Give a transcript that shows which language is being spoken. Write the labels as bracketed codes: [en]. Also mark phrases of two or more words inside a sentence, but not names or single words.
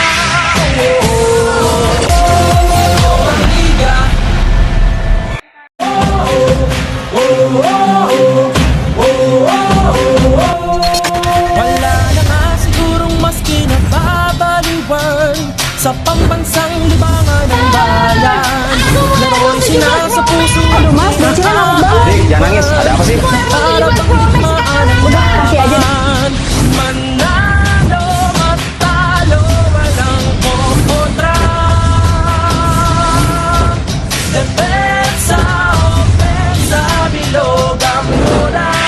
[tl] Wala na nga sigurong mas kinababaliwan sa pambansang libangan ng bayan. Laro'y sinasa puso at [id] Dek, jangan nangis. Ada apa sih? [tl] para bang digmaan ang laban. Manalo, matalo, walang kontra. Depensa, opensa, bilog ang bola.